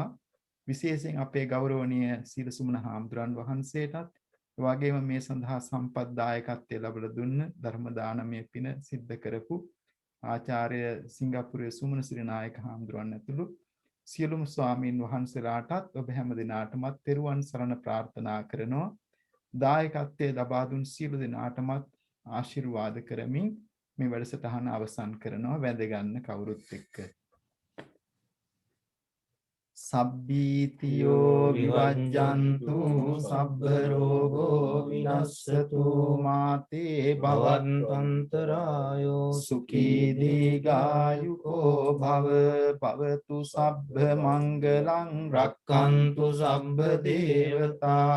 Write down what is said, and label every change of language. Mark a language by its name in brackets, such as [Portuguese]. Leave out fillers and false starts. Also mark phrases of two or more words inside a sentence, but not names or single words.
[Sinhala] විශේෂයෙන් අපේ ගෞරවනීය සීලසුමන හාමුදුරන් වහන්සේටත් එවාගෙම මේ සඳහා සම්පත් දායකත්වය ලැබලා දුන්න ධර්ම දානමය පින සිද්ධ කරපු ආචාර්ය සිංගප්පූරුවේ සුමන ශ්‍රී නායක හාමුදුරන් ඇතුළු සියලුම ස්වාමීන් වහන්සේලාටත් ඔබ හැම දිනාටමත් තෙරුවන් සරණ ප්‍රාර්ථනා කරනවා. දායකත්වයේ ලබා දුන් සියලු දෙනාටමත් ආශිර්වාද කරමින් මේ වැඩසටහන අවසන් කරනවා. වැඳ ගන්න කවුරුත් එක්ක. [Pali] සබ්බීතියෝ විවජ්ජන්තු සබ්බ රෝගෝ විනස්සතු මාතේ භවන්තන්තරායෝ සුඛී දීඝායුකෝ භව භවතු සබ්බ මංගලං රක්ඛන්තු සබ්බ දේවතා